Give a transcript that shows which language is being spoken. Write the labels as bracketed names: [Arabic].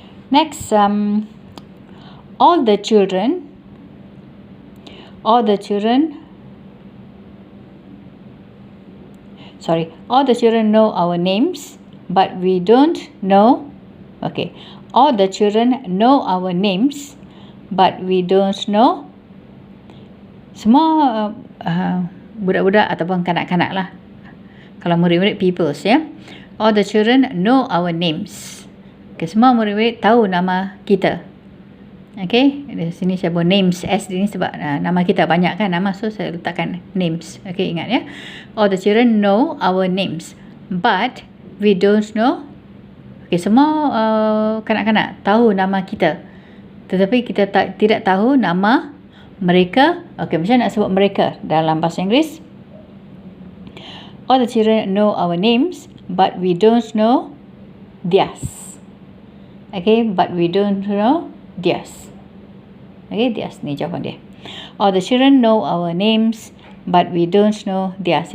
[English] Next, all the children know our names, but we don't know. Okay, all the children know our names, but we don't know. [Malay] Semua budak-budak ataupun kanak-kanak lah. Kalau murid-murid peoples ya. [English] All the children know our names. [Malay] Okay, semua murid-murid tahu nama kita. Okay, di sini saya buat names. S ini sebab nama kita banyak kan nama. So, saya letakkan names. Okay, ingat ya. [English] All the children know our names. But we don't know. [Malay] Okay, semua kanak-kanak tahu nama kita. Tetapi kita tidak tahu nama mereka. Okay, macam nak sebut mereka dalam bahasa Inggeris? [English] All the children know our names, but we don't know theirs. Okay, but we don't know theirs. Okay, theirs [Malay] ni jawapan dia. [English] All the children know our names, but we don't know theirs.